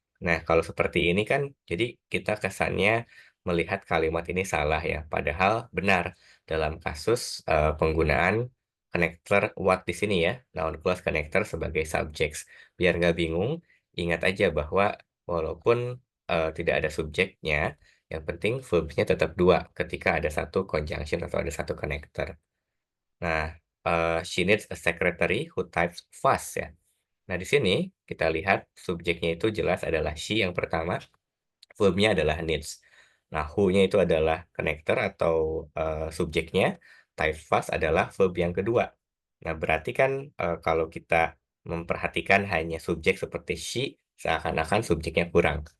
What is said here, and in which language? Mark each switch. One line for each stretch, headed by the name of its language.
Indonesian: Nah, kalau seperti ini kan, jadi kita kesannya melihat kalimat ini salah ya, padahal benar dalam kasus penggunaan connector what di sini ya, noun clause connector sebagai subjects. Biar nggak bingung, ingat aja bahwa walaupun tidak ada subjeknya, yang penting verbnya tetap dua ketika ada satu conjunction atau ada satu connector.
English: Nah, she needs a secretary who types fast ya.
Indonesian: Nah, di sini kita lihat subjeknya itu jelas adalah she yang pertama, verbnya adalah needs. Nah, who-nya itu adalah connector atau subjeknya, type fast adalah verb yang kedua. Nah, berarti kan kalau kita memperhatikan hanya subjek seperti she, seakan-akan subjeknya kurang.